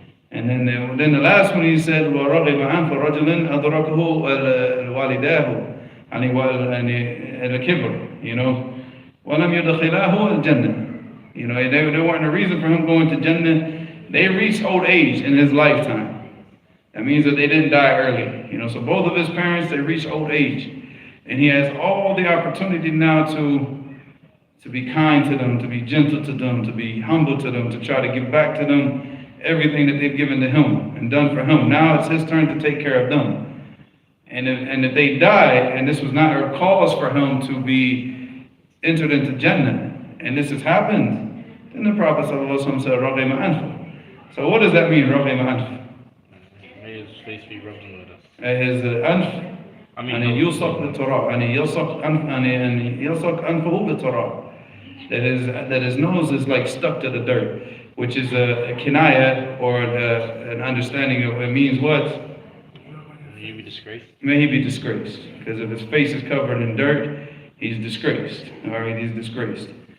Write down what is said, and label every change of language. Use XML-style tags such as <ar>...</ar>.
<en>And then the last one he said</en> <ar>ورغم أنف رجل أدركه والداه يعني الكبر ولم يدخلاه الجنة.</ar> <en>They weren't a reason for him going to Jannah. They reached old age in his lifetime. That means that they didn't die early. So both of his parents, they reached old age. And he has all the opportunity now to be kind to them, to be gentle to them, to be humble to them, to try to give back to them everything that they've given to him and done for him. Now it's his turn to take care of them. And if they die, and this was not a cause for him to be entered into Jannah, and this has happened, then the Prophet ﷺ said,</en> <ar>رَغِمَ أَنْفُ.</ar> <en>So what does that mean,</en> <ar>رَغِمَ أَنْفُ?</ar> <en>His face be rubbing with us.</en> <ar>His أنف يعني يلصق بالتراب يعني يلصق أنفه بالتراب.</ar> <en>That his nose is like stuck to the dirt, which is a kinaya, or an understanding of it means what? May he be disgraced. May he be disgraced, because if his face is covered in dirt, he's disgraced. All right, he's disgraced.</en>